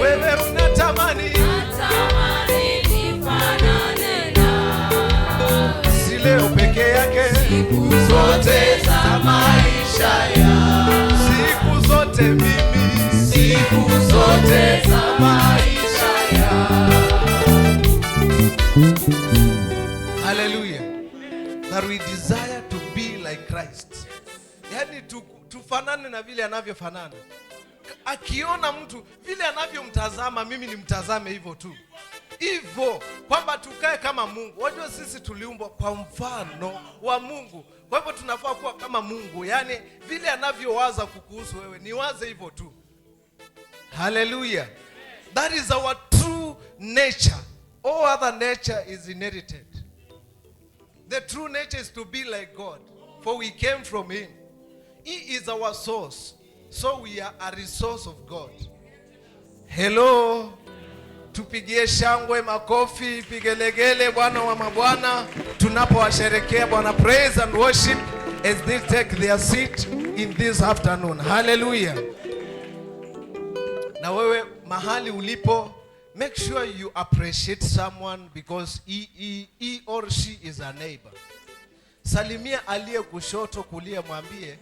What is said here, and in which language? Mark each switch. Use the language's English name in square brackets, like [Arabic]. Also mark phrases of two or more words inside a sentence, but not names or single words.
[Swahili] Wewe unatamani. Tamani nifanane nawe. Si leo peke yake. Siku zote za maisha yangu. Siku zote mimi. Siku zote za maisha yangu. Hallelujah. [English] That we desire to be like Christ. [Swahili] Yaani tu-, tufanane na vile anavyofanana. Akiona mtu vile anavyomtazama, mimi nimtazame hivyo tu. Hivyo, kwamba tukae kama Mungu. Wajua sisi tuliumbwa kwa mfano wa Mungu. Kwa hivyo tunafaa kuwa kama Mungu. Yaani vile anavyowaza kukuhusu wewe, niwaze hivyo tu. [English] Hallelujah. That is our true nature. All other nature is inherited. The true nature is to be like God, for we came from him. He is our source, so we are a resource of God. Hello. [Swahili] Tupigie shangwe, makofi, pigelegele Bwana wa mabwana tunapowasherekea Bwana. [English] Praise and worship as they take their seat in this afternoon. Hallelujah. [Swahili] Na wewe mahali ulipo, [English] make sure you appreciate someone because he, he, he or she is a neighbor. [Swahili] Salimia aliye kushoto, kulia, mwambie,